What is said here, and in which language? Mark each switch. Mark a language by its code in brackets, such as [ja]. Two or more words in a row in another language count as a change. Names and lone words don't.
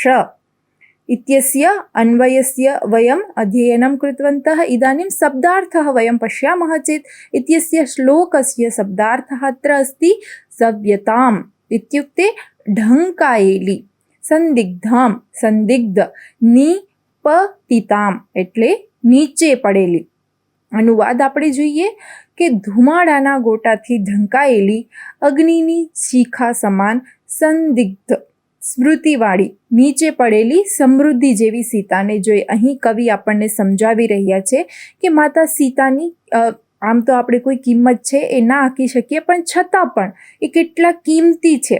[sa] इत्यस्य अन्वयस्य वयम् अध्ययनं कृतवन्तः. इदानीं शब्दार्थः वयं पश्यामः चेत् इत्यस्य श्लोकस्य शब्दार्थः अत्र अस्ति सव्यताम् इत्युक्ते ढङ्कायेली, संदिग्धां संदिग्ध, निपतिताम् [gu] એટલે નીચે પડેલી. અનુવાદ આપણે જોઈએ કે ધુમાડાના ગોટાથી ઢંકાયેલી અગ્નિની શિખા સમાન સંદિગ્ધ સ્મૃતિવાળી નીચે પડેલી સમૃદ્ધિ જેવી સીતાને જોઈ. અહીં કવિ આપણને સમજાવી રહ્યા છે કે માતા સીતાની આમ તો આપણે કોઈ કિંમત છે એ ના આંકી શકીએ, પણ છતાં પણ એ કેટલા કિંમતી છે.